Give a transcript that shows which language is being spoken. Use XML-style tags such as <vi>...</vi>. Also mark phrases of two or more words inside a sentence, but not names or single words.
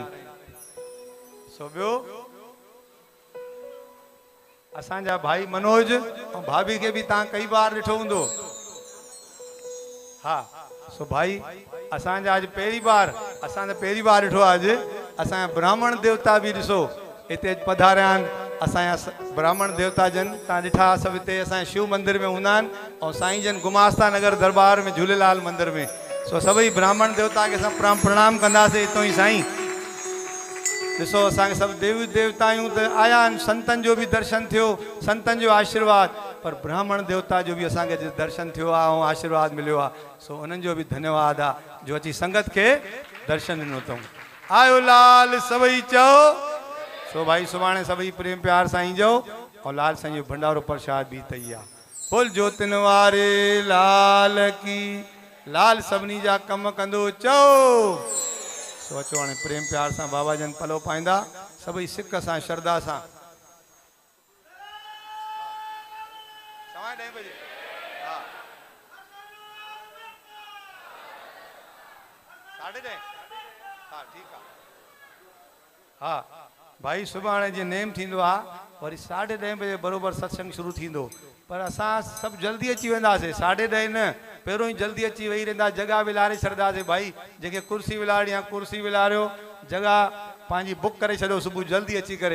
<sd>सो ॿियो असांजा भाई मनोज ऐं भाभी खे बि तव्हां कई बार ॾिठो हूंदो, हा। सो भाई असांजा अॼु पहिरीं बार, असां त पहिरीं बार ॾिठो आहे अॼु, असांजा ब्राह्मण देवता बि ॾिसो हिते पधारिया आहिनि। असांजा ब्राह्मण देवता जन तव्हां ॾिठा सभु हिते असांजे शिव मंदिर में हूंदा आहिनि, ऐं साईं जन गुमास्ता नगर दरबार में झूलेलाल मंदिर में। सो सभई ब्राह्मण देवता खे असां प्रणाम कंदासीं हितां ई। साईं ॾिसो असांखे सभु देवी देवतायूं त आया आहिनि, संतनि जो बि दर्शन थियो, संतनि जो आशीर्वाद। पर ब्राह्मण देवता जो भी असांखे दर्शन थियो आहे ऐं आशीर्वाद मिलियो आहे, सो उन्हनि जो बि धन्यवाद आहे जो अची संगत खे दर्शन ॾिनो अथऊं। आयो लाल सभई चओ। सो भाई सुभाणे सभई प्रेम प्यार सां ईंजो और लाल साईं जो भंडारो प्रसाद भी तई आहे। बोल ज्योतिन वारे लाल की। लाल सभिनी जा कम कंदो चओ। सो अचो हाणे प्रेम प्यार सां बाबा जन पलो पाईंदा सभई सिक सां श्रद्धा सां। सवा 10 बजे हाँ 10:30 हाँ</sd> <hi>ठीक है</hi> <sd>हाँ भाई सुभाणे जे नेम थींदो आहे वरी 10:30 बजे बराबरि सत्संग शुरू थींदो, पर असां सभु जल्दी अची वेंदासीं। 10:30 न पहिरों ई जल्दी अची वेही रहंदा, जगह विलारे छॾंदासीं। भाई जेके कुर्सी विलाड़ी आहे कुर्सी विलारियो, जगह पंहिंजी बुक करे छॾियो सुबुह जल्दी अची करे।</sd>